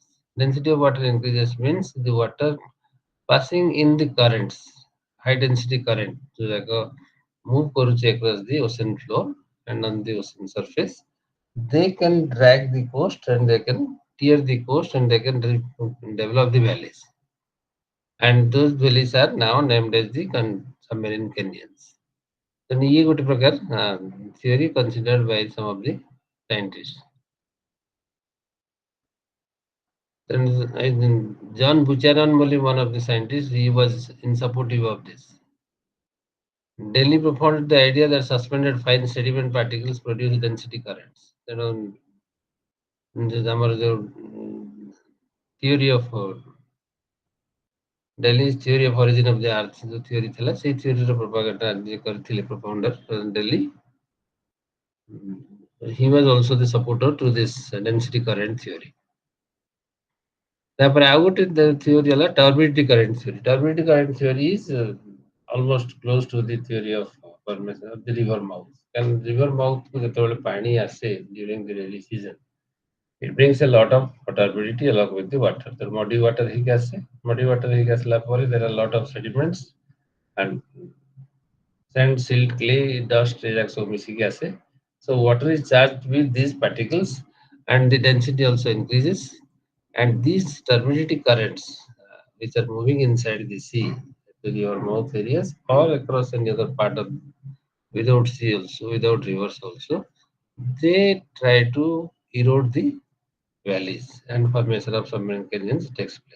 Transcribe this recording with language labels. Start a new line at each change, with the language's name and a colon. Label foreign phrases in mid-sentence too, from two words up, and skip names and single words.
English: Density of water increases means the water passing in the currents, high density current, so like move across the ocean floor and on the ocean surface, they can drag the coast and they can tear the coast and they can develop the valleys. And those valleys are now named as the submarine canyons. So
Odia: ଏ ଗୋଟେ ପ୍ରକାର
English: theory considered by some of the scientists. Then John Buchanan, one of the scientists, he was in supportive of this. Delhi propounded the idea that suspended fine sediment particles produce density currents. Theory of Delhi's theory of origin of the earth, the theory
Odia: ଥିଲା, ସେଇ
English: theory ro propaganda propounder Delhi. He was also the supporter to this density current theory.
Odia: ତାପରେ ଆଉ ଗୋଟେ theory ହେଲା
English: turbidity current theory. Turbidity current theory is almost close to the theory of formation of the river mouth. And river mouth
Odia: କୁ ଯେତେବେଳେ ପାଣି ଆସେ
English: during the rainy season, it brings a lot of turbidity along with the water. So muddy water
Odia: ହେଇକି ଆସେ,
English: muddy water
Odia: ହେଇକି ଆସିଲା ପରେ
English: there are a lot of sediments and sand, silt, clay, dust
Odia: ଏଯାକ ସବୁ ମିଶିକି ଆସେ.
English: So water is charged with these particles and the density also increases. And these turbidity currents, which are moving inside the sea, to your mouth areas or across any other part of without sea also, without rivers also, they try to erode the valleys and formation of submarine canyons takes place.